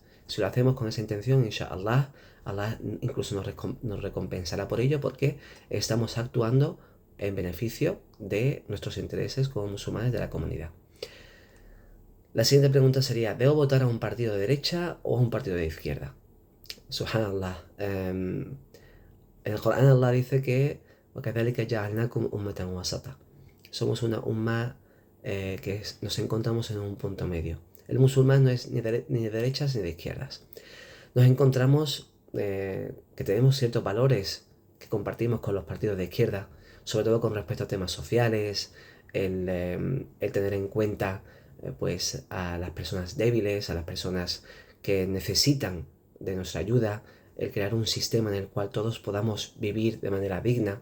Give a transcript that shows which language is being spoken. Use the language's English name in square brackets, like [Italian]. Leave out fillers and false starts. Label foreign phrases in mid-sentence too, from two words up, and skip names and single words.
[Spanish] Si lo hacemos con esa intención, inshallah, Allah incluso nos recompensará por ello, porque estamos actuando en beneficio de nuestros intereses como musulmanes de la comunidad. La siguiente pregunta sería: ¿debo votar a un partido de derecha o a un partido de izquierda? Subhanallah. En el Corán Allah dice que [Arabic] وَكَذَلِكَ جَعَلْنَاكُمْ أُمَّةً وَسَطًا. [Spanish] Somos una umma que nos encontramos en un punto medio. El musulmán no es ni de derechas ni de izquierdas. Nos encontramos que tenemos ciertos valores que compartimos con los partidos de izquierda, sobre todo con respecto a temas sociales, el tener en cuenta pues a las personas débiles, a las personas que necesitan de nuestra ayuda, el crear un sistema en el cual todos podamos vivir de manera digna.